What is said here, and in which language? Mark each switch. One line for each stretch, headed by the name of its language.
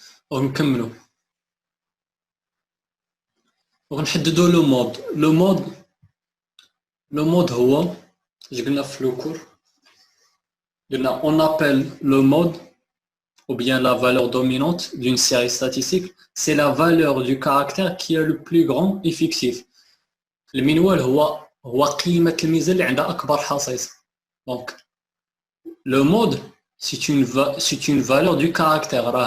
Arabic: ونكملوا ونحددوا لو مود هو اللي قلنا في لو كور قلنا
French: on appelle le mode ou bien la valeur dominante d'une série statistique, c'est la valeur du caractère qui est le plus grand et fictif.
Arabic: المنوال هو قيمة الميزة اللي عندها أكبر حصيص.
French: Donc le mode c'est une valeur du caractère.